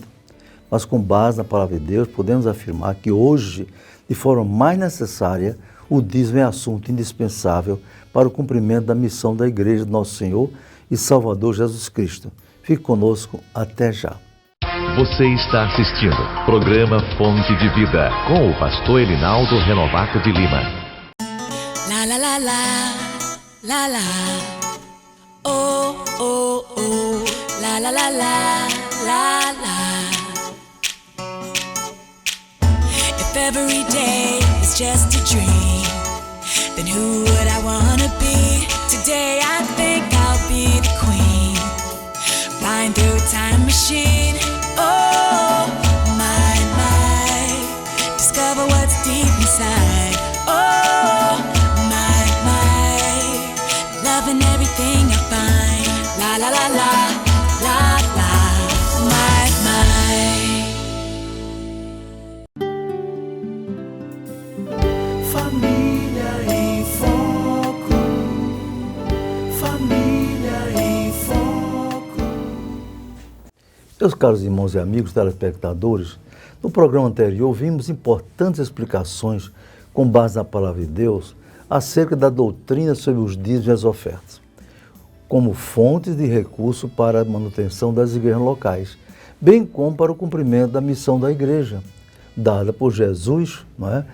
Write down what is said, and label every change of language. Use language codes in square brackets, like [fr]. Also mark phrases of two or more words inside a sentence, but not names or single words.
[pt] Mas com base na Palavra de Deus, podemos afirmar que hoje, de forma mais necessária, o dízimo é assunto indispensável para o cumprimento da missão da Igreja de Nosso Senhor e Salvador Jesus Cristo. Fique conosco até já. Você está assistindo programa Fonte de Vida com o pastor Elinaldo Renovato de Lima. La la la la, la la, oh oh oh, la la la la, la la. [en] If every day is just a dream, then who would I wanna be? Today I think I'll be the queen, flying through a time machine. Oh, my, discover what's deep inside. Oh, my, loving everything I find. La, la, la, la, la, la, my. [pt] Família em Foco. Família em Foco. Meus caros irmãos e amigos telespectadores, no programa anterior vimos importantes explicações com base na Palavra de Deus acerca da doutrina sobre os dízimos e as ofertas, como fontes de recurso para a manutenção das igrejas locais, bem como para o cumprimento da missão da igreja, dada por Jesus, não é?